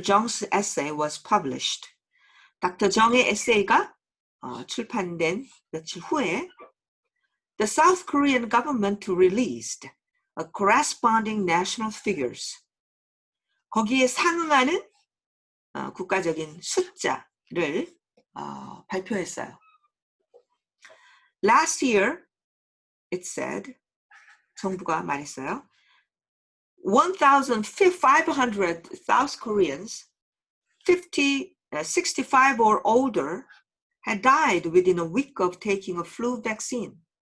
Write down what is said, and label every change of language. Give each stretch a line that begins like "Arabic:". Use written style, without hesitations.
English: Jung's essay was published, Dr.
Korean: Jung의 에세이가 출판된 며칠 후에
English: the South Korean government released a corresponding national figures.
Korean: 거기에 상응하는 국가적인 숫자를 발표했어요.
English: Last year, it said,
Korean: 정부가 말했어요.
English: 1,500 South Koreans, 65 or older, had died within a week of taking a flu vaccine.